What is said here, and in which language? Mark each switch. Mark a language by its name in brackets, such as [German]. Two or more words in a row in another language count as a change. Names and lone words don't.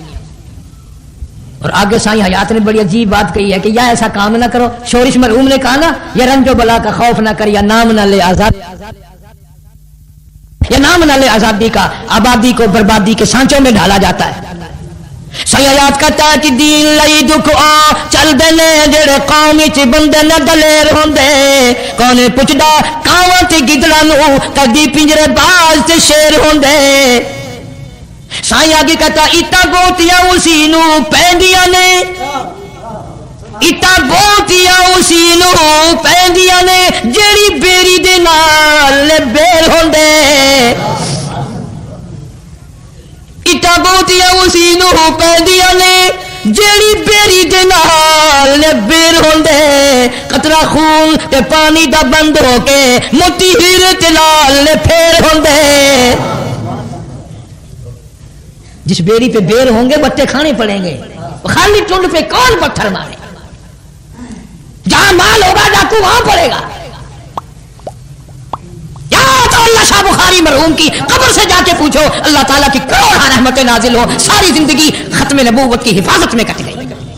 [Urdu] اور آگے سائیں حیات نے بڑی عجیب بات کہی ہے کہ یا ایسا کام نہ کرو، شورش مرحوم نے کہا نا، یا رنج و بلا کا خوف نہ کر، یا نام نہ لے آزاد، یا نام نہ لے آزادی کا، آبادی کو بربادی کے سانچوں میں ڈھالا جاتا ہے۔ [Punjabi] سائیں حیات [Urdu] کہتا ہے کہ [Punjabi] دین لئی دکھ آ چل دینے جڑے قوم وچ بندے نہ دلیر ہوندے، کونے پچھدا کاواں تے گدڑاں نوں کدی پنجرے باز تے شیر ہوندے۔ سائیں [Urdu] آگے کہتا [Punjabi] اٹا گوتیاں اسی نو پیندیاں نے، اٹا گوتیاں اسی نو پیندیاں نے جیڑی بیری دے نال بیر ہوندے، اٹا گوتیاں اسی نو پیندیاں نے جیڑی بیری دے نال بیر ہوندے، قطرہ خون تے پانی دا بند ہو کے موٹی ہیرے تے لال پھیر ہوندے۔ [Urdu] جس بیری پہ بیر ہوں گے بٹے کھانے پڑیں گے، خالی ٹنڈ پہ کون پتھر مارے؟ جہاں مال ہوگا ڈاکو وہاں پڑے گا۔ یا تو اللہ شاہ بخاری مرحوم کی قبر سے جا کے پوچھو، اللہ تعالیٰ کی کروڑ رحمتیں نازل ہو، ساری زندگی ختم نبوت کی حفاظت میں کٹ گئی۔